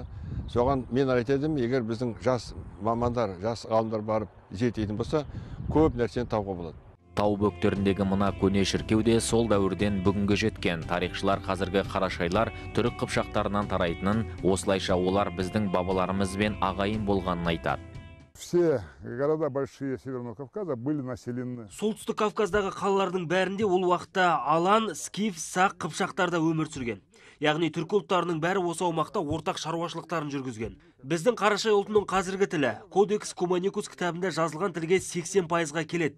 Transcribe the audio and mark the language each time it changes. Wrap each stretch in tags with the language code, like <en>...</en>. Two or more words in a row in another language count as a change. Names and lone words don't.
<kk>Соған мен айтадым, егер біздің жас мамандар, жас ғалымдар барып зерттейтін болса, көп нәрсені тауға болады. Тау бөктеріндегі мына көне шіркеу де сол дәуірден бүгінгі жеткен. Тарихшылар қазіргі қарашайлар түрік қыпшақтарынан тарайтынын, осылайша олар біздің бабаларымызбен ағайын болғанын айтады.</kk> <ru>Все города большие Северного Кавказа были населены.</ru> <kk>Солтүстік Кавказдағы қалалардың бәрінде ол уақытта Алан, Скиф, Сақ қыпшақтарда өмір сүрген. Яғни түркі ұлттарының бәрі осы аумақта ортақ шаруашылықтарын жүргізген. Біздің Қарашай ұлтының қазіргі тілі Кодекс Куманикус кітабында жазылған тілге 80%-ға келеді.</kk>